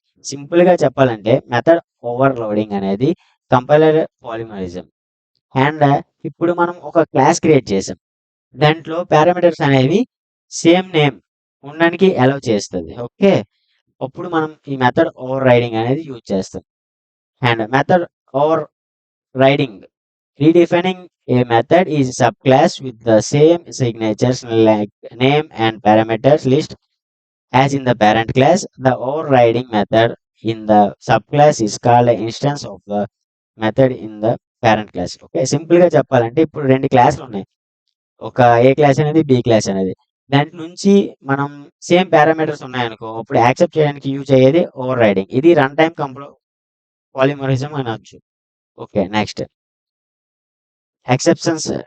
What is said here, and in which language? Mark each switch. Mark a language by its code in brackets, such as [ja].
[te] Simple గా చెప్పాలంటే method overloading అనేది కంపైలర్ పాలిమారిజం. అండ్ ఇప్పుడు మనం ఒక క్లాస్ క్రియేట్ చేసాం. దాంట్లో పారామీటర్స్ అనేవి సేమ్ నేమ్ ఉండడానికి అలౌ చేస్తది. ఓకే. అప్పుడు మనం ఈ మెథడ్ ఓవర్ రైడింగ్ అనేది యూజ్ చేస్తాం. And method over riding [en] Redefining a method is a subclass with the same signatures like name and parameters list as in the parent class. The overriding method in the subclass is called an instance of the method in the parent class. [te] Okay, simple గా చెప్పాలంటే ఇప్పుడు రెండు క్లాసులు ఉన్నాయి. ఒక ఏ class అనేది B class అనేది. దాంట్ నుంచి మనం సేమ్ పారామీటర్స్ ఉన్నాయనుకో, అప్పుడు యాక్సెప్ట్ చేయడానికి యూజ్ అయ్యేది ఓవర్ రైడింగ్. ఇది రన్ టైమ్ పాలిమరిజం అనొచ్చు. Okay, next exceptions.